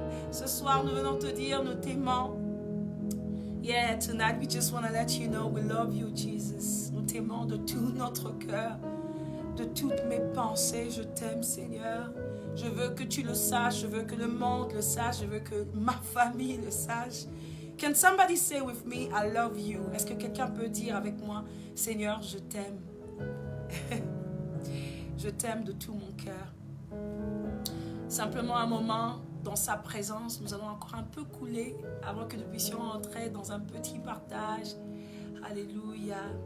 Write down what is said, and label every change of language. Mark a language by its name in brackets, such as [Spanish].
[French] Ce soir, nous venons te dire, nous t'aimons. [English] Yeah, tonight we just want to let you know we love you, Jesus. [French] Nous t'aimons de tout notre cœur, de toutes mes pensées. Je t'aime, Seigneur. Je veux que tu le saches, je veux que le monde le sache, je veux que ma famille le sache. [English] Can somebody say with me, I love you? [French] Est-ce que quelqu'un peut dire avec moi, Seigneur, je t'aime. Je t'aime de tout mon cœur. Simplement un moment dans sa présence, nous allons encore un peu couler avant que nous puissions entrer dans un petit partage. Alléluia.